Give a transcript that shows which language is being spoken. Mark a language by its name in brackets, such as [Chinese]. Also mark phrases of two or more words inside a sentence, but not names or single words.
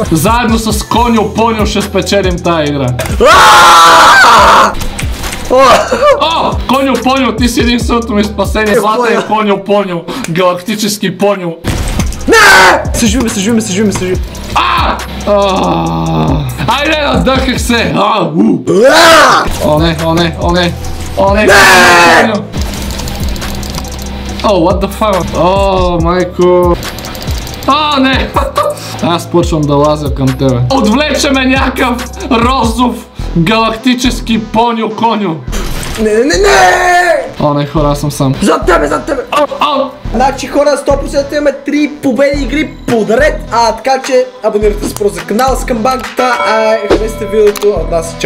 [Bulgarian] Заедно с Коньо ще спечелим тая игра. Коньо, ти си единственото ми спасение. Златен Коньо, галактически поньо. Не! Съживиме. Айде, надъхах се. О, не. [English] What the fuck? [Bulgarian] Майко. Не! Аз почвам да лазя към тебе. Отвлечеме някакъв розов галактически поньо. Не! Не, хора, аз съм сам. Зад тебе! Значи хора, 100% имаме 3 победи игри подред, така че абонирайте се просто за канала с камбанката, харесайте видеото, от нас чао!